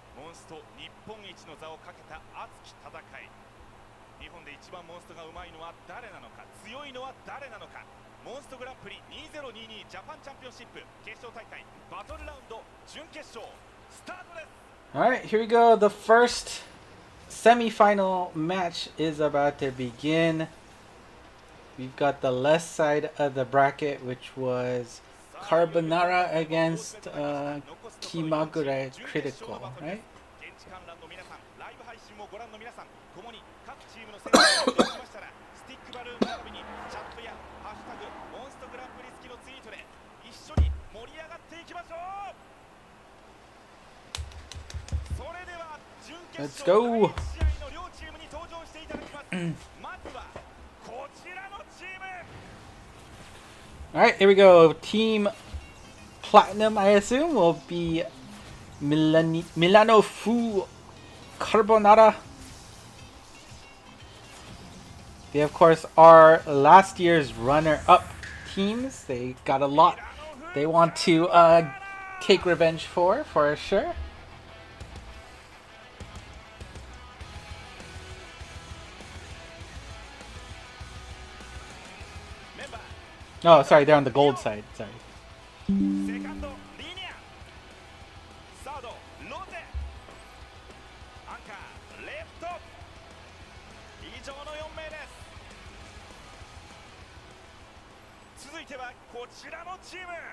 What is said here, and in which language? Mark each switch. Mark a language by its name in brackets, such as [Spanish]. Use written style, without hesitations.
[Japanese] モンスト日本一の座をかけた熱き戦い。日本で一番モンストがうまいのは誰なのか、強いのは誰なのか。モンストグランプリ2022ジャパンチャンピオンシップ決勝大会バトルラウンド準決勝スタートです。 [English] Alright, here we go. The first semi-final match is about to begin. We've got the left side of the bracket, which was Carbonara against Kimagure Critical, right? [Japanese] 現地観覧の皆さん、ライブ配信もご覧の皆さん、共に各チームの選手が出てきましたら、スティックバルーン並びにチャットやハッシュタグモンストグランプリ付きのツイートで一緒に盛り上がっていきましょう。それでは準決 [English] Let's [Japanese] 勝 [English] go. [Japanese] 第1試合の両チームに登場していただきます。まずはこちらのチーム。 [English] Alright, here we go. Team Platinum, I assume, will be Milano Fu Carbonara. They, of course, are last year's runner-up teams. They got a lot they want to take revenge for sure. Oh, sorry, they're on the gold side. Sorry. [Japanese] セカンドリニア、サードロゼ、アンカーレフト、以上の4名です。続いてはこちらのチーム。